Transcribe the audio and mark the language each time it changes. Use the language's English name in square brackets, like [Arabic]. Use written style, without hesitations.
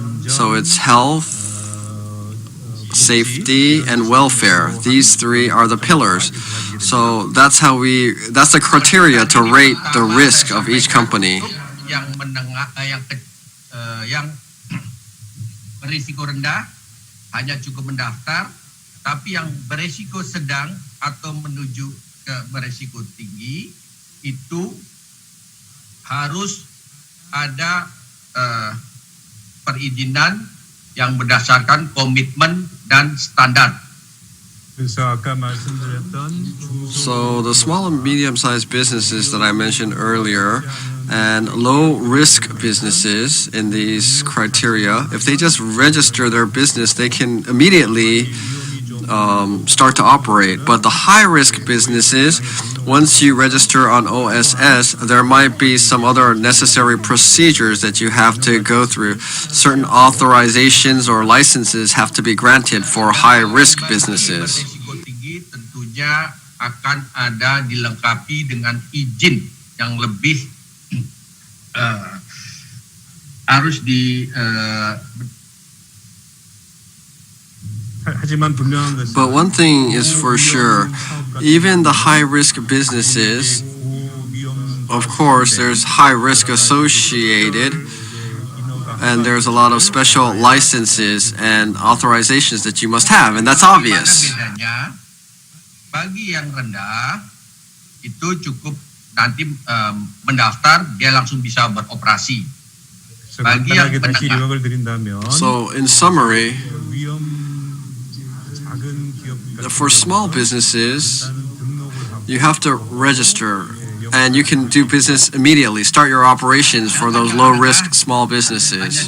[English] So it's health, safety, and welfare. These three are the pillars. So that's the criteria to rate the risk of each company. [Indonesian] Yang menengah, yang berisiko rendah hanya cukup mendaftar, tapi yang berisiko sedang atau menuju ke berisiko tinggi itu harus ada perizinan yang berdasarkan komitmen dan standar. [English] So the small and medium-sized businesses that I mentioned earlier and low-risk businesses in these criteria, if they just register their business, they can immediately start to operate. But the high-risk businesses, once you register on OSS, there might be some other necessary procedures that you have to go through. Certain authorizations or licenses have to be granted for high-risk businesses. [Indonesian] Risiko tinggi tentunya akan ada dilengkapi dengan izin yang lebih harus [English] But one thing is for sure, even the high-risk businesses, of course, there's high risk associated, and there's a lot of special licenses and authorizations that you must have, and that's obvious. [Indonesian] Bedanya, bagi yang rendah itu cukup nanti mendaftar, dia langsung bisa beroperasi. Bagi yang menengah. [English] So, in summary, for small businesses, you have to register and you can do business immediately. Start your operations for those low-risk small businesses.